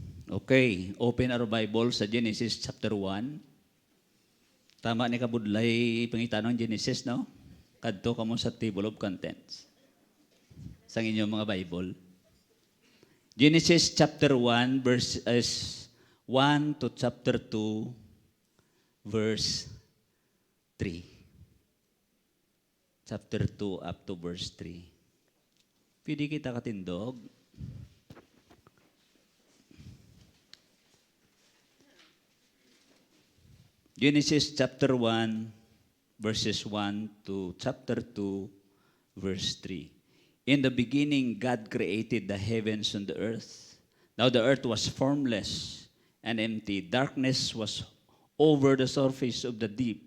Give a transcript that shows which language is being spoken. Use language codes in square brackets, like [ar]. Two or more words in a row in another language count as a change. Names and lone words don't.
[en] Okay, open our Bible sa Genesis chapter 1. [hil] Tama ni kabudlay pangitanong Genesis, no? Kadto kamo sa table of contents sa inyong mga Bible. [en] Genesis chapter 1 verses 1 to chapter 2 verse 3. Chapter 2 up to verse 3. [hil] Pwede kita katindog. [en] Genesis chapter 1, verses 1 to chapter 2, verse 3. In the beginning, God created the heavens and the earth. Now the earth was formless and empty. Darkness was over the surface of the deep.